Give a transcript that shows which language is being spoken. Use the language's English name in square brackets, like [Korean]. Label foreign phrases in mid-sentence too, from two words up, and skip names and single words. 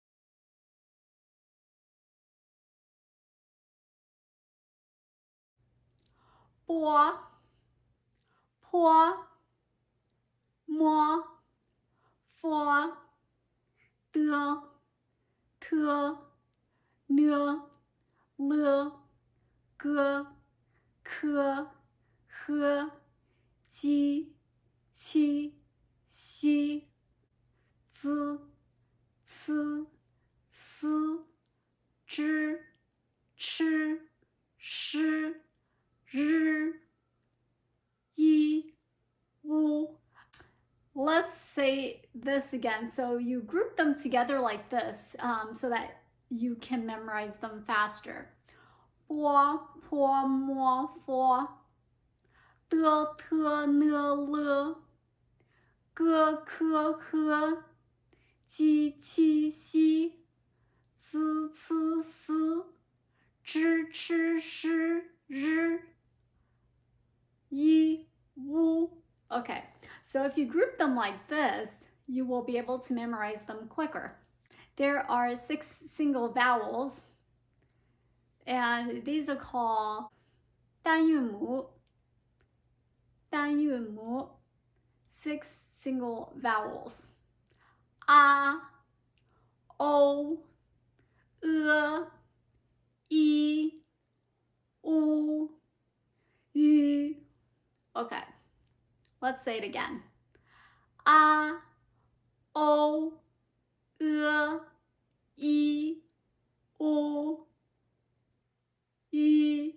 [Chinese] Bo, po, mo, fo, de, te, ne, le, ge, ke, he, ji, qi, xi, zi, ci, si, zhi, chi, shi, ri, yi, wu. [English] Let's say this again. So you group them together like this so that you can memorize them faster. [Chinese] Bo, po, mo, fo, de, te, ne, le, ge, ke, he, ji, qi, xi, zi, ci, si, zhi, chi, shi, ri, yi, wu. [English] Okay, so if you group them like this, you will be able to memorize them quicker. There are 6 single vowels, and these are called 单韵母. 单韵母, 6 single vowels. [Chinese] A, O, E, I, U, Yu. [English] Okay, let's say it again. A, [Chinese] O, E, I, U, Yu.